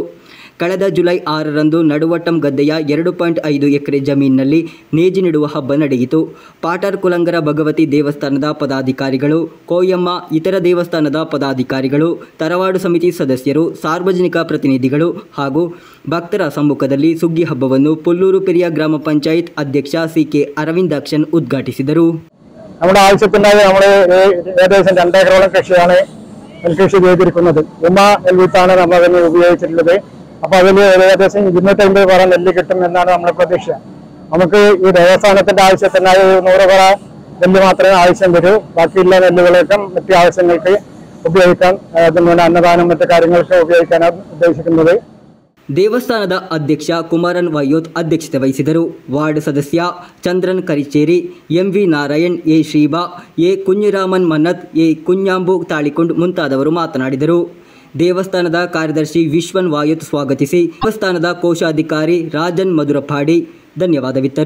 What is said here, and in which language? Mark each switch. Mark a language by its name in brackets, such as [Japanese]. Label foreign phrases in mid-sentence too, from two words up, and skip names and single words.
[Kannada] ಕಳೆದ ಜುಲೈ 6ರಂದು ನಡುವಟ್ಟಂ ಗದ್ದೆಯ 2.5 ಎಕರೆ ಜಮೀನಿನಲ್ಲಿ ನೇಜಿ ನೆಡುವ ಹಬ್ಬ ನಡೆಯಿತು. ಪಾಟರ್ ಕುಲಂಗರ ಭಗವತಿ ದೇವಸ್ಥಾನದ ಪದಾಧಿಕಾರಿಗಳು, ಕೋಯಮ್ಮ, ಇತರ ದೇವಸ್ಥಾನದ ಪದಾಧಿಕಾರಿಗಳು, ತರವಾಡು ಸಮಿತಿ ಸದಸ್ಯರು, ಸಾರ್ವಜನಿಕ ಪ್ರತಿನಿಧಿಗಳು ಹಾಗೂ ಭಕ್ತರ ಸಮ್ಮುಖದಲ್ಲಿ ಸುಗ್ಗಿ ಹಬ್ಬವನ್ನು ಪುಲ್ಲೂರು ಪೆರಿಯ ಗ್ರಾಮ ಪಂಚಾಯತ್ ಅಧ್ಯಕ್ಷ ಸಿಕೆ ಅರವಿಂದಾಕ್ಷನ್ ಉದ್ಘಾಟಿಸಿದರು. [Malayalam] നമ്മുടെ ആവശ്യത്തിനായി നമ്മൾ ഏകദേശം 2 ഏക്കറോളം കൃഷിയാണ് നെൽകൃഷി ചെയ്തിരിക്കുന്നത്. ഉമ നെൽവിത്താണ് നമ്മൾ അതിന് ഉപയോഗിച്ചിട്ടുള്ളത്. അപ്പോൾ അതിൽ ഏകദേശം 250 പറ നെല്ല് കിട്ടും എന്നാണ് നമ്മുടെ പ്രതീക്ഷ. നമുക്ക് ഈ ദേവസ്ഥാനത്തിന്റെ ആവശ്യത്തിനായി 100 പറ നെല്ല് മാത്രമേ ആവശ്യം വരൂ. ബാക്കിയുള്ള നെല്ലുകളൊക്കെ മറ്റു ആവശ്യങ്ങൾക്ക് ഉപയോഗിക്കാൻ, അന്നദാനം മറ്റു കാര്യങ്ങൾക്ക് ഉപയോഗിക്കാനാണ് ഉദ്ദേശിക്കുന്നത്. [Kannada] ದೇವಸ್ಥಾನದ ಅಧ್ಯಕ್ಷ ಕುಮಾರನ್ ವೈಯೋತ್ ಅಧ್ಯಕ್ಷತೆ ವಹಿಸಿದರು. ವಾರ್ಡ್ ಸದಸ್ಯ ಚಂದ್ರನ್ ಕರಿಚೇರಿ, ಎಂವಿ ನಾರಾಯಣ್, ಎ ಶ್ರೀಬಾ, ಎ ಕುഞ്ഞിರಾಮನ್ ಮನ್ನತ್, ಎ ಕುഞ്ഞാമ്പು ತಾಳಿಕೊಂಡ್ ಮುಂತಾದವರು ಮಾತನಾಡಿದರು. ದೇವಸ್ಥಾನದ ಕಾರ್ಯದರ್ಶಿ ವಿಶ್ವನ್ ವಾಯೋತ್ ಸ್ವಾಗತಿಸಿ ದೇವಸ್ಥಾನದ ಕೋಶಾಧಿಕಾರಿ ರಾಜನ್ ಮಧುರಪಾಡಿ ಧನ್ಯವಾದವಿತ್ತರು.